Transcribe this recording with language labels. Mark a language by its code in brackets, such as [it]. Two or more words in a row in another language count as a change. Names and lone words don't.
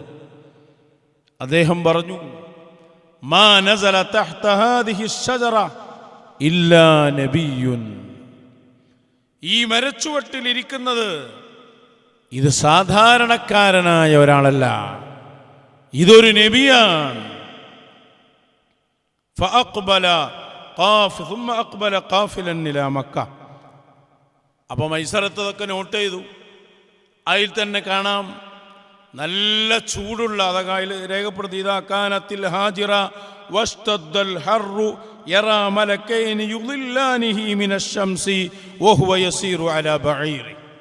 [ml] അദ്ദേഹം പറഞ്ഞു, [ar] ما نزل تحت هذه الشجرة إلا نبي, [ml] ഈ മരച്ചുവട്ടിലിരിക്കുന്നത് ഇത് സാധാരണക്കാരനായ ഒരാളല്ല, ഇതൊരു നബിയാണ്. [ar] فأقبل قاف ثم أقبل قافلا إلى مكة. [ml] അപ്പോൾ മൈസറത്തൊക്കെ നോട്ട് ചെയ്തു. അതിൽ തന്നെ കാണാം നല്ല ചൂടുള്ള, അതൊക്കെ രേഖപ്പെടുത്തി, [ar] إذا كانت الهاجرة واشتد الحر يرى ملكين يظلانه من الشمس وهو يسير على بعير.